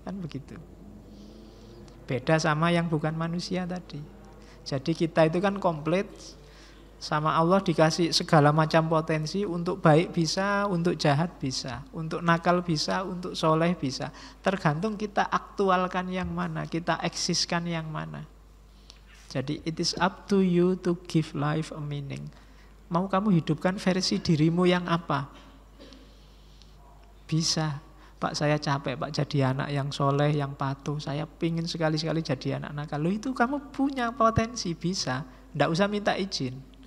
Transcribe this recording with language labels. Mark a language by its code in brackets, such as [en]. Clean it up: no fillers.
[id] Kan begitu. Beda sama yang bukan manusia tadi. Jadi kita itu kan komplit. Sama Allah dikasih segala macam potensi. Untuk baik bisa, untuk jahat bisa, untuk nakal bisa, untuk soleh bisa. Tergantung kita aktualkan yang mana, kita eksiskan yang mana. Jadi [en] it is up to you to give life a meaning. [id] Mau kamu hidupkan versi dirimu yang apa? Bisa. Pak, saya capek Pak jadi anak yang soleh, yang patuh. Saya pingin sekali-sekali jadi anak nakal. Loh, itu kamu punya potensi, bisa. Nggak usah minta izin.